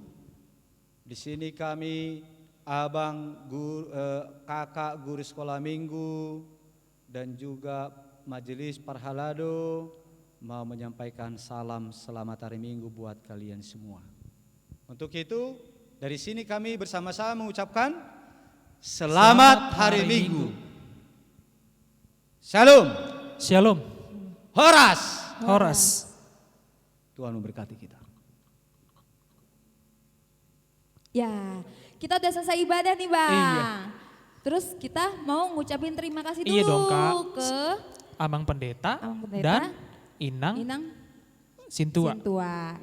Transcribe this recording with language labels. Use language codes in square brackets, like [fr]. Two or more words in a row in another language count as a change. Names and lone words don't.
[id] Di sini kami, abang, kakak guru sekolah minggu, dan juga majelis Parhalado mau menyampaikan salam selamat hari Minggu buat kalian semua. Untuk itu, dari sini kami bersama-sama mengucapkan selamat hari Minggu. Shalom. Shalom. Horas. Horas. Tuhan memberkati kita. Ya, kita udah selesai ibadah nih Bang. Iya. Terus kita mau ngucapin terima kasih dulu Iya dong, Kak. ke Abang Pendeta, Abang Pendeta dan Inang, Inang Sintua. Sintua.